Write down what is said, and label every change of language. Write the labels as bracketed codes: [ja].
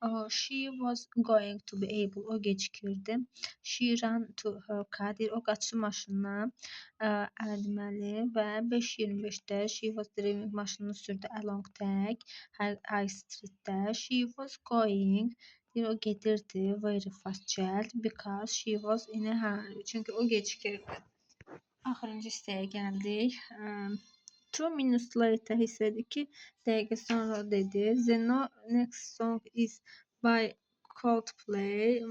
[en] She was going to be able, [az] o gecikirdi. [en] She ran to her car, [az] deyir, o qaçdı maşınına. Deməli, və 5:25-də [en] she was driving, [az] maşınını sürdü [en] along High Street'də. She was going, deyir, [az] o gedirdi [en] very fast, [az] cəld, [en] because she was in a hurry. [az] Çünki o gecikirdi. Axırıncı hissəyə gəldik. [en] 2 minutes later, [az] hissə 2 dəqiqə sonra dedi. [en] The next song is by Coldplay.